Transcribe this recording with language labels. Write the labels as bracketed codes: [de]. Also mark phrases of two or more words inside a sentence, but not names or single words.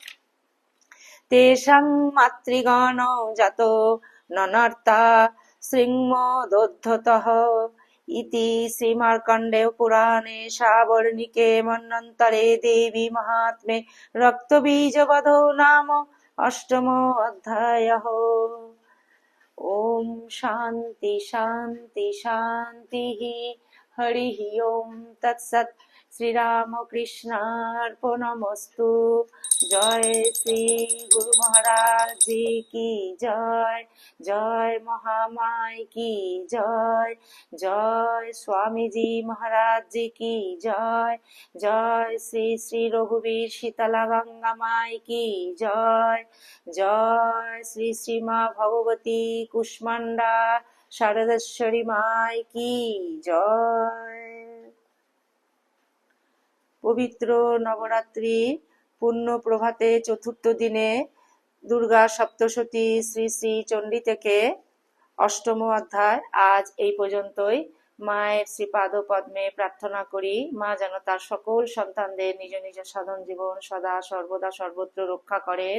[sa] तेषां मातृगणो जातो ननर्ता श्रीमदोद्धतः इति श्रीमार्कण्डेय पुराणे सावर्णिके मन्वन्तरे देवी महात्म्ये रक्तबीजवधो नाम अष्टमो अध्यायः। ओम शांति शांति शांति हरि ओम तत्सत्। श्री राम कृष्णार्पणमस्तु। [hi] जय श्री गुरु महाराज जी की जय। जय महामाई की जय। जय स्वामी जी महाराज जी की जय। जय श्री श्री रघुवीर शीतला गंगा माई की जय। जय श्री श्री माँ भगवती कुष्मांडा शारदेश्वरी माई की जय। [bn] পবিত্র নবরাত্রি পূর্ণ প্রভাতে চতুর্থ দিনে দুর্গা সপ্তশতী শ্রী শ্রী চণ্ডী থেকে অষ্টম অধ্যায় আজ এই পর্যন্তই। মায়ের শ্রীপাদ পদ্মে প্রার্থনা করি মা যেন তার সকল সন্তানদের নিজ নিজ সাধন জীবন সদা সর্বদা সর্বত্র রক্ষা করেন।